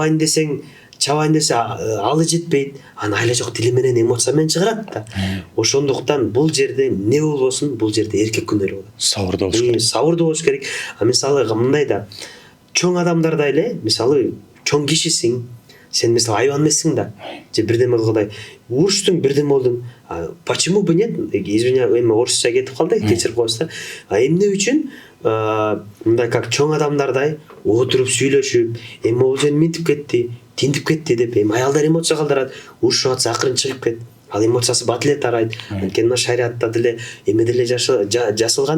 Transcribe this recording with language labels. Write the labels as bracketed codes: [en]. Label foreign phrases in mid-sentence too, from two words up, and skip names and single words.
[ky] Чабайын десең чабайын десе алы жетпейт, аны айла жок тили менен эмоция менен чыгарат да. Ошондуктан бул жерде эмне болбосун, бул жерде эркек күнөөлүү болот. Сабырдуу болуш керек. Сабырдуу болуш керек. Мисалы мындай да, чоң адамдарда эле, мисалы чоң кишисиң, сен мисалы айбан эмессиң да, же бирдеме кылгыдай уруштуң, бирдеме болдуң. [ru] Почему бы нет? Извиняюсь, [ky] эми орусча кетип калды, кечирип коесуздар. Эмне үчүн мындай как чоң адамдардай отуруп сүйлөшүп, эми бул жөн минтип кетти, тинтип кетти деп, эми аялдар эмоция калтырат, урушуп атса акырын чыгып кет. Ал эмоциясы бат эле тарайт. Анткени мына шариатта деле эме деле жасалган.